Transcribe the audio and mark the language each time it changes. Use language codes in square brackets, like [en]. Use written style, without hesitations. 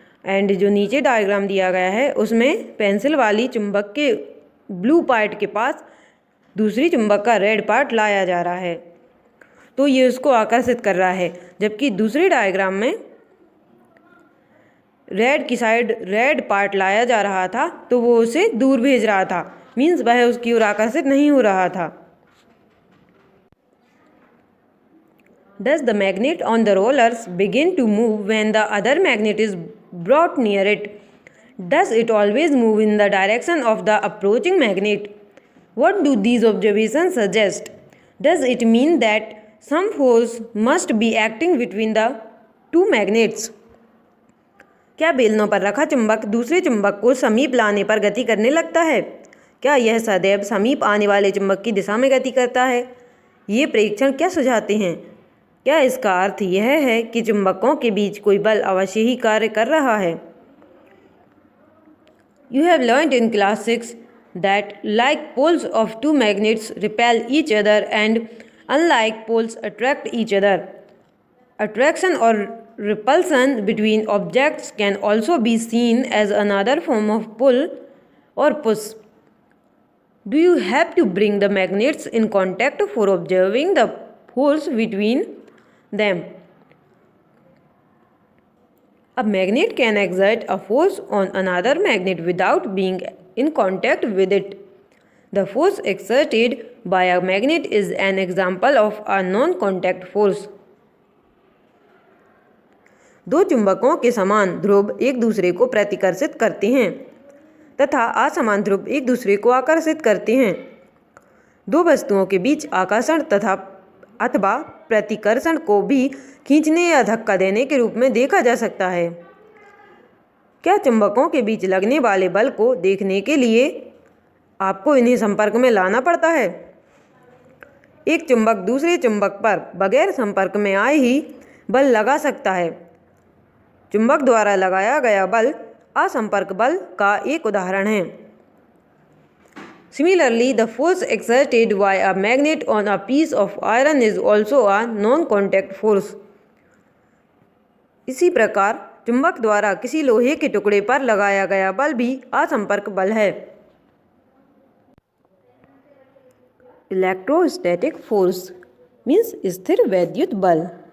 [hi] And जो नीचे diagram दिया गया है उसमें पेंसिल वाली चुंबक के ब्लू पार्ट के पास दूसरी चुंबक का रेड पार्ट लाया जा रहा है, तो ये उसको आकर्षित कर रहा है। जबकि दूसरे डायग्राम में रेड की साइड रेड पार्ट लाया जा रहा था तो वो उसे दूर भेज रहा था, मीन्स वह उसकी ओर आकर्षित नहीं हो रहा था। [en] Does the magnet on the rollers begin to move when the other magnet is brought near it? Does it always move in the direction of the approaching magnet? What do these observations suggest? Does it mean that some force must be acting between the two magnets? [hi] क्या बेलनों पर रखा चुंबक दूसरे चुंबक को समीप लाने पर गति करने लगता है? क्या यह सदैव समीप आने वाले चुंबक की दिशा में गति करता है? ये परीक्षण क्या सुझाते हैं? क्या इसका अर्थ यह है कि चुंबकों के बीच कोई बल अवश्य ही कार्य कर रहा है? [en] You have learned in class 6 that like poles of two magnets repel each other and unlike poles attract each other. Attraction or repulsion between objects can also be seen as another form of pull or push. Do you have to bring the magnets in contact for observing the force between them? A magnet can exert a force on another magnet without being in contact with it. The force exerted by a magnet is an example of a non-contact force. [hi] दो चुंबकों के समान ध्रुव एक दूसरे को प्रतिकर्षित करते हैं तथा असमान ध्रुव एक दूसरे को आकर्षित करते हैं। दो वस्तुओं के बीच आकर्षण तथा अथवा प्रतिकर्षण को भी खींचने या धक्का देने के रूप में देखा जा सकता है। क्या चुंबकों के बीच लगने वाले बल को देखने के लिए आपको इन्हें संपर्क में लाना पड़ता है? एक चुंबक दूसरे चुंबक पर बगैर संपर्क में आए ही बल लगा सकता है। चुंबक द्वारा लगाया गया बल असंपर्क बल का एक उदाहरण है। [en] Similarly, the force exerted by a magnet on a piece of iron is also a non-contact force. [hi] इसी प्रकार चुंबक द्वारा किसी लोहे के टुकड़े पर लगाया गया बल भी असंपर्क बल है। [en] electrostatic force means [hi] स्थिर वैद्युत बल।